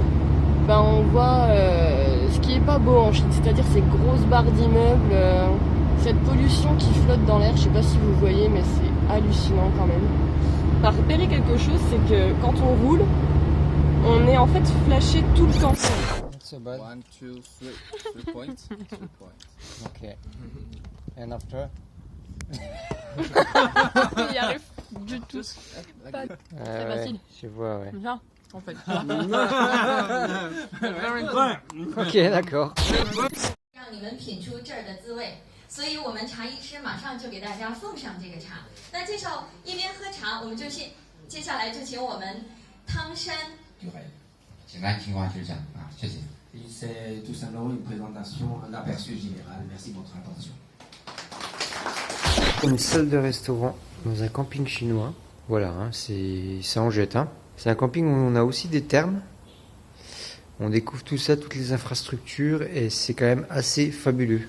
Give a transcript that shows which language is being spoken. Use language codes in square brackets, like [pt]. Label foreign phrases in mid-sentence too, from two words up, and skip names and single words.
[fr] On voit ce qui est pas beau en Chine, c'est-à-dire ces grosses barres d'immeubles, cette pollution qui flotte dans l'air. Je sais pas si vous voyez, mais c'est hallucinant quand même. On a repéré quelque chose, c'est que quand on roule, on est en fait flashé tout le temps. [en] So bad. 1, 2, 3. 3 points. 3 points. Okay. And after? [fr] Il y arrive du tout. Pas très facile. Je vois, ouais. Viens, en fait. Ok, d'accord. [zh] 让你们品出这儿的滋味，所以我们茶一吃，马上就给大家奉上这个茶。那介绍一边喝茶，我们就接下来就请我们汤山。简单情况就是这样啊，谢谢。 [fr] C'est tout simplement une présentation, un aperçu général. Merci de votre attention. Une salle de restaurant dans un camping chinois. Voilà, hein, c'est en jette. Hein. C'est un camping où on a aussi des thermes. On découvre tout ça, toutes les infrastructures et c'est quand même assez fabuleux.